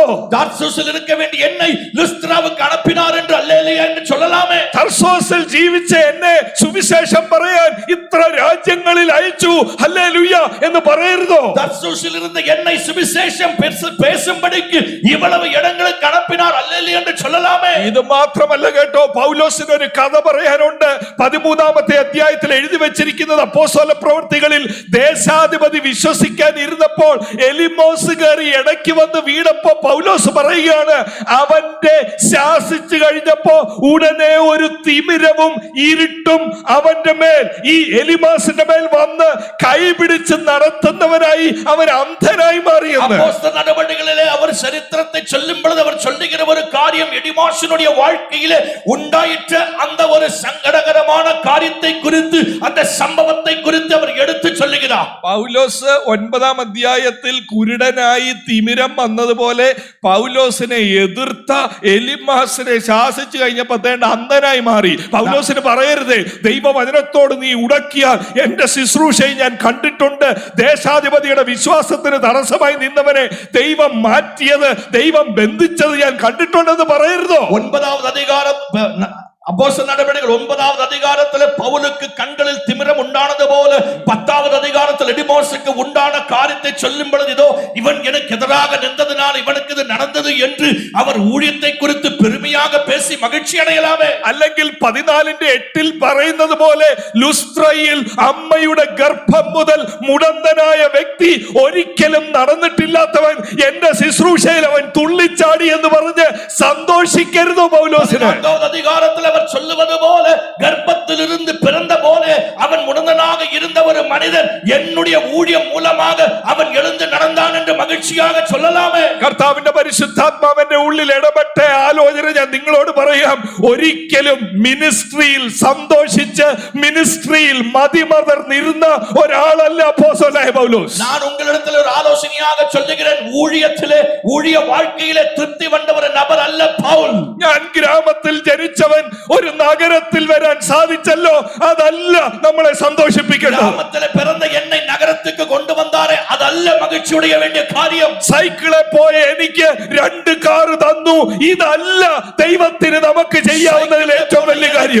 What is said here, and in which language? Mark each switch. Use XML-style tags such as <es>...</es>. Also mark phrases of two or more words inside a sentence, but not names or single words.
<ta>தர்சுசில் இருக்க வேண்டிய என்னை லுஸ்த்ராவுக்கு அனுப்பினார் என்று அல்லேலூயா என்று சொல்லலாமே.</ta> <ml>തർസോസിൽ ജീവിച്ച എന്നെ സുവിശേഷം പറയാൻ ഇത്ര രാജ്യങ്ങളിൽ അയച്ചു, ഹല്ലേലൂയ എന്ന് പറയരുതോ?</ml> <ta>தர்சுசில் இருந்த என்னை சுவிசேஷம் பேசும்படிக்கு இவ்வளவு இடங்களுக்கு அனுப்பினார், அல்லேலூயா என்று சொல்லலாமே.</ta> <ml>ഇത് മാത്രമല്ല കേട്ടോ, പൗലോസിന് ഒരു കഥ പറയാനുണ്ട്. 13-ാമത്തെ അധ്യായത്തിൽ എഴുതി വെച്ചിരിക്കുന്നത് അപ്പോസ്തല പ്രവൃത്തികളിൽ ദേശാധിപതി വിശ്വസിക്കാൻ ഇരുന്നപ്പോൾ എലിമോസ് കയറി ഇടയ്ക്ക് വന്ന് വീണപ്പോ പൗലോസ് പറയുകയാണ്, അവന്റെ ശാസിച്ചു കഴിഞ്ഞപ്പോ ഉടനെ ഒരു തിമിരവും ഇരുട്ടും അവന്റെ മേൽ, ഈ എലിമാസിന്റെ മേൽ വന്ന് കൈപിടിച്ച് നടത്തുന്നവരായി അവൻ അന്ധനായി മാറിയെന്ന്.</ml> <ta>அப்போஸ்தல நடவடிக்கைகளிலே அவர் சரித்திரத்தை சொல்லும் பொழுது அவர் சொல்லுகிற ஒரு காரியம் எடிமாசினுடைய வாழ்க்கையிலே உண்டாயிற்ற அந்த ஒரு சங்கடகரமான காரியத்தை குறித்து, அந்த சம்பவத்தை குறித்து அவர் எடுத்து சொல்லுகிறார்.</ta> <ml>പൗലോസ് 9-ാം അധ്യായത്തിൽ കുരുടനായി തിമിരം വന്നതുപോലെ പൗലോസിനെ എതിർത്ത എലിമാസിനെ ശാസിച്ചു കഴിഞ്ഞപ്പോ അന്ധനായി മാറി. പൗലോസിന് പറയരുത്, ദൈവവചനത്തോട് നീ ഉടക്കിയാൽ എന്റെ ശുശ്രൂഷയെ ഞാൻ കണ്ടിട്ടുണ്ട്, ദേശാധിപതിയുടെ വിശ്വാസത്തിന് തടസ്സമായി നിന്നവനെ ദൈവം മാറ്റിയത്, ദൈവം ബന്ധിച്ചത് ഞാൻ കണ്ടിട്ടുണ്ടെന്ന് പറയരുതോ?</ml> <ta>9வது அதிகாரம் அப்போஸ்தலர் நடவடிக்கைகள் 9வது அதிகாரத்திலே பவுலுக்கு கண்களில் திமிரம் உண்டானது போல 10வது அதிகாரத்தில் எடிமோசுக்கு உண்டான காரியத்தை சொல்லும் பொழுது இதோ இவன் எனக்கு எதிராக நின்றதினால் இவனுக்கு இது நடந்தது என்று அவர் ஊழியத்தை குறித்து பெருமையாக பேசி மகிழ்ச்சி அடையலாமே.</ta> <ml>അല്ലെങ്കിൽ 14:8 പറയുന്നത് പോലെ ലുസ്ത്രയിൽ അമ്മയുടെ ഗർഭം മുതൽ മുടന്തനായ വ്യക്തി ഒരിക്കലും നടന്നിട്ടില്ലാത്തവൻ എന്റെ ശുശ്രൂഷയിൽ അവൻ തുള്ളിച്ചാടി എന്ന് പറഞ്ഞ് സന്തോഷിക്കരുതോ പൗലോസിന്?</ml> <ta>14வது அதிகாரத்தில் அவர் சொல்லுவது போல கர்ப்பத்திலிருந்து பிறந்த போல அவன் முடந்தனாக இருந்த ஒரு மனிதன் என்னுடைய ஊழியம் மூலமாக அவன் எழுந்து நடந்தான் என்று மகிழ்ச்சியாக சொல்லலாமே.</ta> <ml>കർത്താവിന്റെ പരിശുദ്ധാത്മാവിന്റെ ഉള്ളിൽ ഇടപെട്ട ആലോചന ഞാൻ നിങ്ങളോട് പറയാം. ഒരിക്കലും മിനിസ്ട്രിയിൽ സന്തോഷിച്ച് മിനിസ്ട്രിയിൽ മതിമറന്നിരുന്ന ഒരാളല്ല അപ്പോസ്തലനായ പൗലോസ്.</ml> <ta>நான் உங்களிடத்தில் ஒரு ஆலோசனையாக சொல்லுகிறேன், ஊழியத்திலே ஊழிய வாழ்க்கையிலே திருப்தி வந்த ஒரு நபர் அல்ல பவுல்.</ta> <ml>ഞാൻ ഗ്രാമത്തിൽ ജനിച്ചവൻ ഒരു നഗരത്തിൽ വരാൻ സാധിച്ചല്ലോ, അതല്ല നമ്മളെ സന്തോഷിപ്പിക്കേണ്ടത്. ഗ്രാമത്തിലെ പിറന്ന എന്നെ നഗരത്തിലേക്ക് കൊണ്ടുവന്നാറേ അതല്ല മகிழ்ச்சியுடைய വേണ്ടിയ കാര്യം. സൈക്കിളെ പോയ എനിക്ക് 2 കാർ തന്നു, ഇതല്ല ദൈവത്തിന് നമുക്ക് ചെയ്യാവുന്നതിൽ ഏറ്റവും വലിയ കാര്യം.</ml>